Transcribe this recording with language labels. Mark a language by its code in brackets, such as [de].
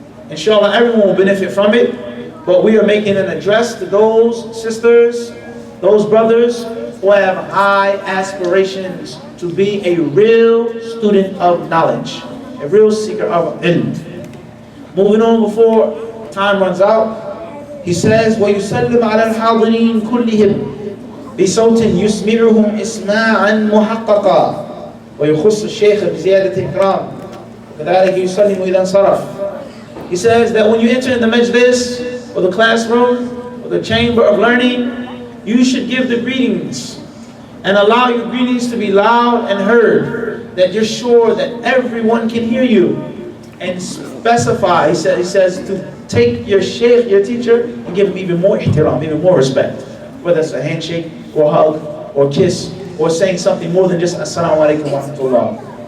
[en] Inshallah, everyone will benefit from it. But we are making an address to those sisters, those brothers who have high aspirations to be a real student of knowledge, a real seeker of ilm. Moving on before time runs out, he says, [ar] وَيُسَلِّمْ عَلَى الْحَاضِرِينَ كُلِّهِمْ بصوت يسمعهم إسماعا محققا ويخص الشيخ بزيادة إكرام كذلك يسلم إذا انصرف. [en] He says that when you enter in the majlis or the classroom or the chamber of learning, you should give the greetings and allow your greetings to be loud and heard, that you're sure that everyone can hear you, and specify, he says to take your shaykh, your teacher, and give him even more ihtiram, even more respect, whether it's a handshake or a hug or kiss or saying something more than just assalamu alaikum wa rahmatullah.